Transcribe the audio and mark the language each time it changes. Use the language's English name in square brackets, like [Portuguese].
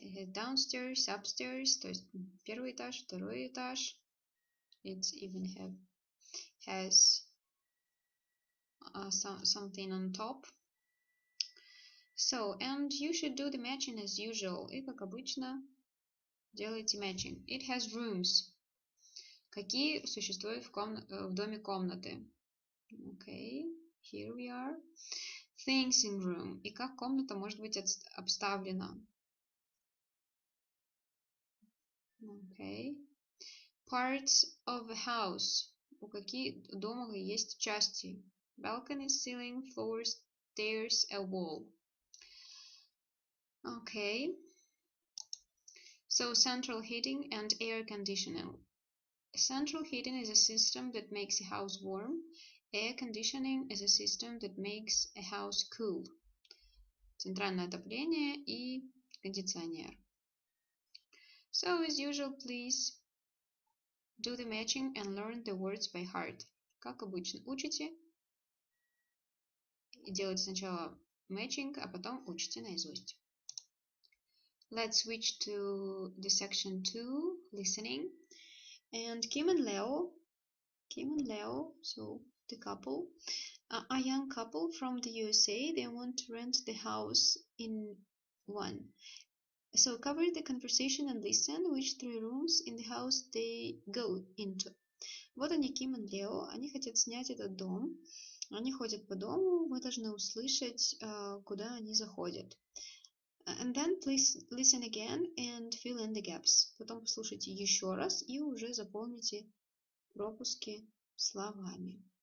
[English] Downstairs, upstairs, [Russian] то есть первый этаж, второй этаж. [English] It even has something on top. So, and you should do the matching as usual. [Russian] И как обычно делайте matching. [English] It has rooms. [Russian] Какие существуют в доме комнаты? [English] Okay, here we are. Things in room. [Russian] И как комната может быть обставлена? [English] Okay. Parts of a house. [Russian] У каких дома есть части? [English] Balcony, ceiling, floors, stairs, a wall. Okay. So central heating and air conditioning. Central heating is a system that makes a house warm. Air conditioning is a system that makes a house cool. [Russian] Центральное отопление и кондиционер. [English] So as usual, please do the matching and learn the words by heart. [Russian] Как обычно, учите и делайте сначала matching, а потом учите наизусть. [English] Let's switch to the section 2, listening. And Kim and Leo, so the couple, a young couple from the USA, they want to rent the house in one. So cover the conversation and listen which 3 rooms in the house they go into. [Russian] Вот они, Ким и Лео, они хотят снять этот дом. Они ходят по дому, вы должны услышать, куда они заходят. [English] And then please listen again and fill in the gaps. [Russian] Потом послушайте еще раз и уже заполните пропуски словами.